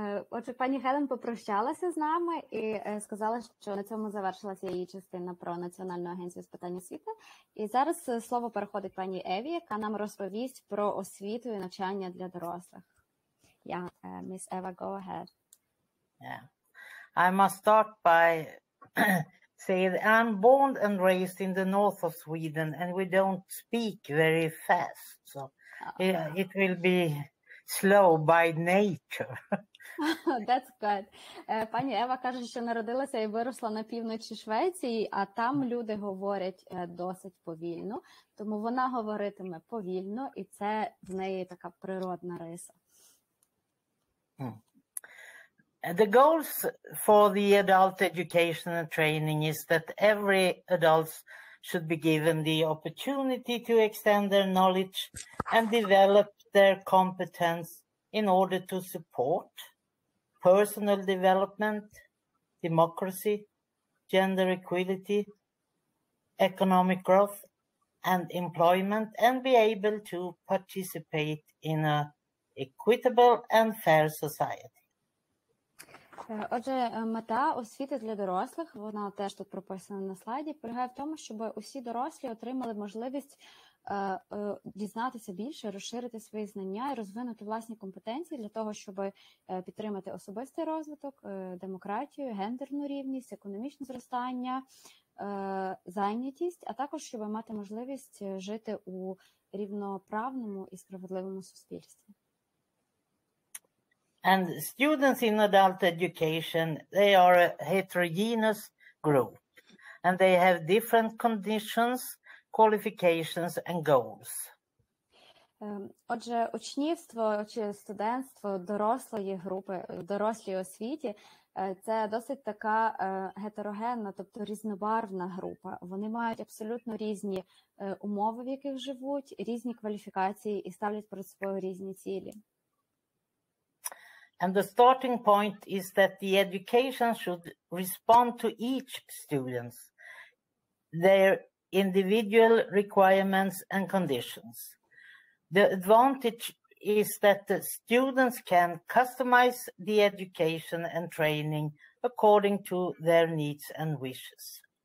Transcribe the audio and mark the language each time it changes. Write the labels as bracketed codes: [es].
[uk] Отже, пані Хелен попрощалася з нами і сказала, що на цьому завершилася її частина про Національну агентство з питань освіти. І зараз слово переходить пані Еві, яка нам розповість про освіту і навчання для дорослих. [en] Yeah, Miss Eva, go ahead. Yeah, I must start by saying that I'm born and raised in the north of Sweden, and we don't speak very fast, so it will be slow by nature. That's good. [uk] Пані Ева каже, що народилася і виросла на півночі Швеції, а там люди говорять досить повільно, тому вона говоритиме повільно, і це в неї така природна риса. [en] The goals for the adult education and training is that every adult should be given the opportunity to extend their knowledge and develop their competence in order to support personal development, democracy, gender equality, economic growth, and employment, and be able to participate in an equitable and fair society. [uk] Отже, мета освіти для дорослих, вона теж тут прописана на слайді, полягає в тому, щоб усі дорослі отримали можливість дізнатися більше, розширити свої знання і розвинути власні компетенції для того, щоб підтримати особистий розвиток, демократію, гендерну рівність, економічне зростання, зайнятість, а також щоб мати можливість жити у рівноправному і справедливому суспільстві. [en] And students in adult education, they are a heterogeneous group, and they have different conditions, qualifications and goals. [uk] Отже, учнівство чи студентство дорослої групи, в дорослій освіті – це досить така гетерогенна, тобто різнобарвна група. Вони мають абсолютно різні умови, в яких живуть, різні кваліфікації і ставлять перед собою різні цілі. [en] And the starting point is that the education should respond to each student's, their individual requirements and conditions. The advantage is that the students can customize the education and training according to their needs and wishes.